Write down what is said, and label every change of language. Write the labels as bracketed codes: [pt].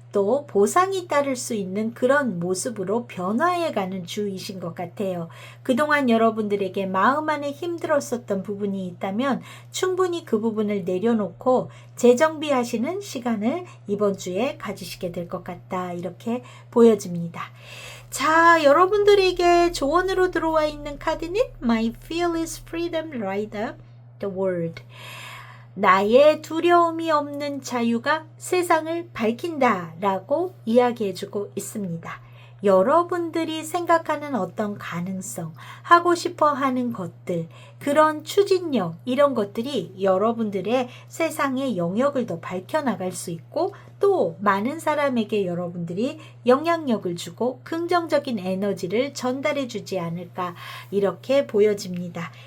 [ko] 또 보상이 따를 수 있는 그런 모습으로 변화해가는 주이신 것 같아요. 그동안 여러분들에게 마음 안에 힘들었었던 부분이 있다면 충분히 그 부분을 내려놓고 재정비하시는 시간을 이번 주에 가지시게 될 것 같다. 이렇게 보여집니다. 자, 여러분들에게 조언으로 들어와 있는 카드는 [en] My fearless freedom light up the world. [ko] 나의 두려움이 없는 자유가 세상을 밝힌다 라고 이야기해주고 있습니다. 여러분들이 생각하는 어떤 가능성, 하고 싶어 하는 것들, 그런 추진력, 이런 것들이 여러분들의 세상의 영역을 더 밝혀나갈 수 있고 또 많은 사람에게 여러분들이 영향력을 주고 긍정적인 에너지를 전달해 주지 않을까 이렇게 보여집니다.